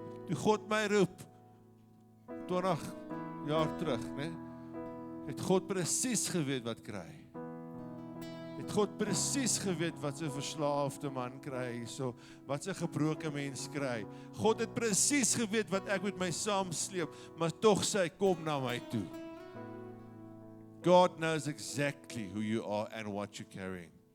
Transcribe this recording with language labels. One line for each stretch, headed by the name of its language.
Afrikaans: Toe God my roep, 20 jaar terug, het God presies geweet wat kry. Het God presies geweet wat sy verslaafde man kry, wat sy gebroke mens kry. God het presies geweet wat ek met my saamsleep, maar tog sê hy, kom na my toe.
English: God knows exactly who you are and what you're carrying.